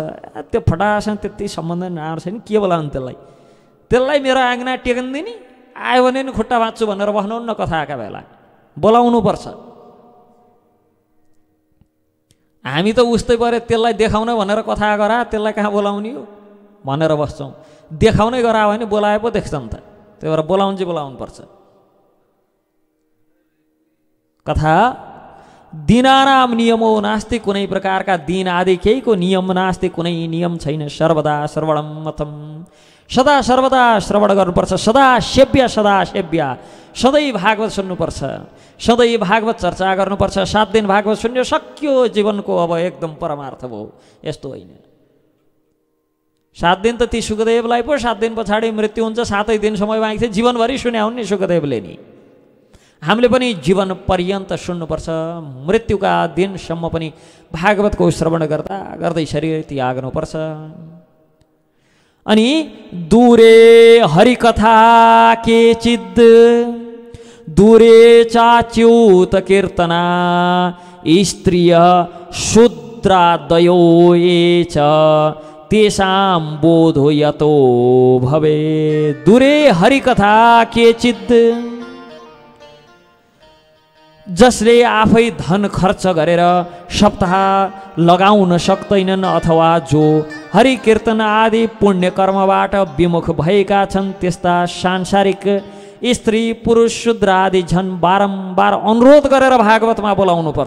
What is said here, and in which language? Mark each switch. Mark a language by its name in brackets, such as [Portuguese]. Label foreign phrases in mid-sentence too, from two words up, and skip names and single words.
[Nepali] त्यो फटासँग त्यति सम्बन्ध नआएको छैन, के बोलाउनु त्यसलाई मेरो आँगना टेकन्दिनी आयो भने नि खुट्टा बाँच्छु भनेर बस्नुहुन्न। कथाका बेला बोलाउनुपर्छ। हामी त उस्तै पऱ्यो, त्यसलाई देखाउन भनेर कथा गरा, त्यसलाई कहाँ बोलाउने हो भनेर बस्छौँ। देखाउनै गरायो भने बोलाए पो देख्छ नि त, त्यही भएर बोलाउनु चाहिँ बोलाउनुपर्छ। [Sanskrit] कथा दिनानाम नियमो नास्ति, [Nepali] कुनै प्रकारका दिन आदि केहीको नियम नास्ति, कुनै नियम छैन। [Sanskrit] सर्वदा श्रवणम मतम, [Nepali] सदा सर्वदा श्रवण गर्नुपर्छ। [Sanskrit] सदा सेव्य, सदा सेव्य, [Nepali] सधैँ भागवत सुन्नुपर्छ, सधैँ भागवत चर्चा गर्नुपर्छ। 7 दिन भागवत सुन्यो, सक्यो जीवनको अब एकदम परमार्थ भयो। यस्तो होइन। 7 दिन त ती सुखदेवलाई पो 7 दिन पछाडि मृत्यु हुन्छ, 7 दिन समय बाँकी थियो, जीवनभरि सुन्या हुन् नि सुखदेवले नि। हामीले पनि जीवन पर्यन्त सुन्नुपर्छ। मृत्युका दिनसम्म पनि भागवतको श्रवण गर्दा गर्दै शरीर त्याग्नुपर्छ। [Sanskrit] अनि दूरे हरिकथा केचिद्, दूरे चाच्युत कीर्तना, स्त्रिय शूद्रादयो ये च तेषां बोधो यतो भवे। दूरे हरिकथा केचिद्, [Nepali] जसले आफै धन खर्च गरेर सप्ताह लगाउन सक्दैनन् अथवा जो हरि कीर्तन आदि पुण्य कर्मबाट विमुख भएका छन्, त्यस्ता सांसारिक स्त्री पुरुष शूद्र आदि झन् बारम्बार अनुरोध गरेर भागवतमा बोलाउनु पर्छ।